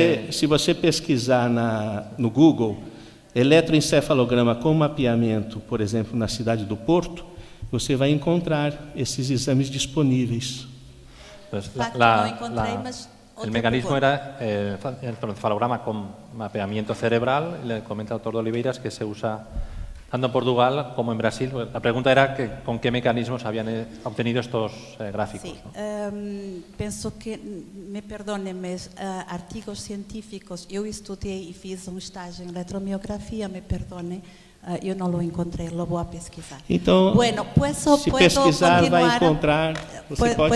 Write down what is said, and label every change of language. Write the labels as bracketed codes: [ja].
[pt] Se você pesquisar no Google, eletroencefalograma com mapeamento, por exemplo, na cidade do Porto, você vai encontrar esses exames disponíveis. [es] El mecanismo era el encefalograma con mapeamiento cerebral, y le comenta el doctor de Oliveiras que se usa tanto en Portugal como en Brasil. La pregunta era con qué mecanismos habían obtenido estos gráficos. [pt] Sí, penso que, [es] me perdone, [pt] mas artigos científicos, eu estudei e fiz estágio em eletromiografia, me perdone, eu não lo encontrei, lo vou a pesquisar. Então, [es] bueno, [pt] se pesquisar vai encontrar, você pode